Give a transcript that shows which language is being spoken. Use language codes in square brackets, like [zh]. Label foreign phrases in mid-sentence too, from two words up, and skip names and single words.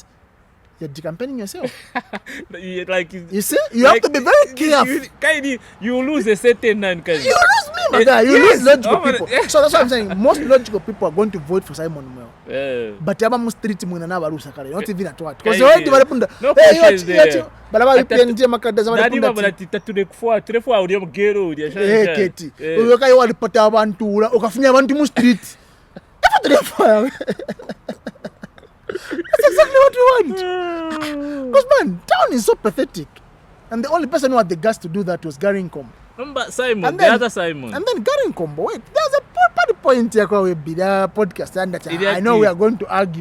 [en] You're decampaigning yourself. Like You see, you have to be very careful. You lose a certain You lose me, my guy. You Yes. lose logical Oh, people. yeah. So that's what I'm saying. Most logical people are going to vote for Simon Mweo. Yeah. [bem] But yaba mu street mwina na Lusaka, [en] not even at what. Because Yeah, already yeah. [bem] barapunda. [en] No Hey, questions there. but about UPND [bem] makada za Nani barapunda. babona titatu kufuata uri mugero uri Eh, Keti. Uyoka yo alipata abantu ula ukafunya abantu mu street. [en] That's what they for. That's exactly what we want. Because man, town is so pathetic. And the only person who had the guts to do that was Garry Nkombo. Remember Simon, And the then- other Simon. And then Garry Nkombo, wait, there's a part point here where we be the podcast and that I know we are going to argue.